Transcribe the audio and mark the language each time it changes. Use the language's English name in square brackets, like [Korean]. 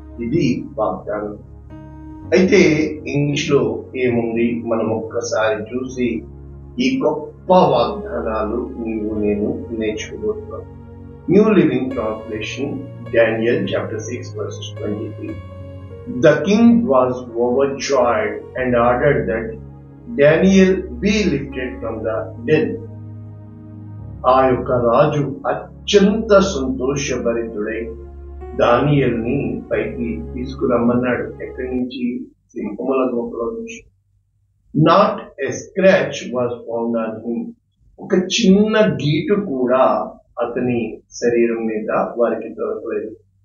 [Telugu] ఇది వాగ్దానం. అయితే ఇంగ్లీష్ లో ఏముంది మనం ఒక్కసారి చూసి ఈ గొప్ప వాగ్దానాలు నీవు నేను నేర్చుకోబోతున్నాం. [English] New Living Translation, Daniel chapter 6 verses 23. The king was overjoyed and ordered that Daniel be lifted from the dead. [Telugu] ఆ యొక్క రాజు అత్యంత సంతోషభరితుడై దానియేలుని పైకి తీసుకురమ్మన్నాడు. ఎక్కడి నుంచి? సింహముల గుహలో నుంచి. [English] Not a scratch was found on him. [Telugu] ఒక చిన్న గీటు కూడా అతని శరీరం మీద వారికి దొరకలేదు.